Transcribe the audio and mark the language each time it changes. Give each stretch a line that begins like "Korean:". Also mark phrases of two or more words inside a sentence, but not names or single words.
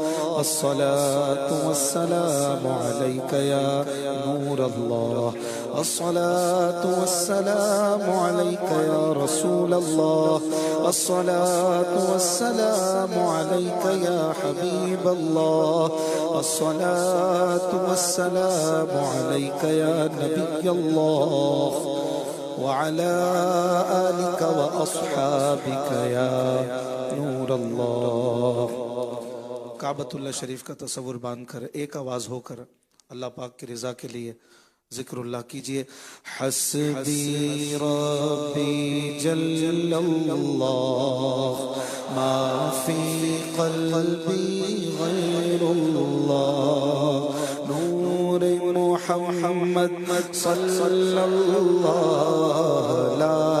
Arabic: الصلاة والسلام عليك يا نور الله الصلاة والسلام عليك يا رسول الله الصلاة والسلام عليك يا حبيب الله الصلاة والسلام عليك يا نبي الله وعلى آلك وأصحابك يا نور الله.
Hindi: काबतुल्लाह शरीफ का तस्वुर बांध कर एक आवाज होकर अल्लाह पाक की रजा के लिए जिक्रुल्लाह कीजिए।
Arabic: حسبي ربي جل الله ما في قلبي غير الله نور محمد صلى الله لا